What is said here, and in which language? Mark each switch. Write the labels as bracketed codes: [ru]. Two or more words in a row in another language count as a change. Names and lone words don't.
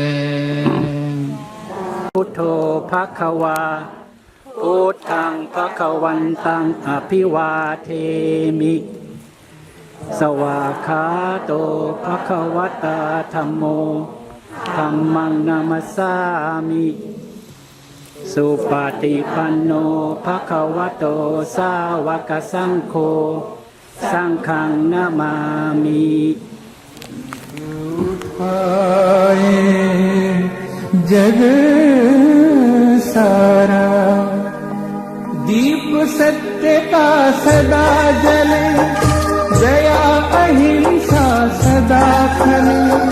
[pi] พุทโธภควาพุทธังภควันตังอภิวาเทมิสวากขาโตภควตาธัมโมธัมมังนามัสสามิสุปฏิปันโนภควโตสาวกสังโฆสังฆังนามามิ [hi] जग सारा दीप सत्य का सदा जले दया अहिंसा सदा खले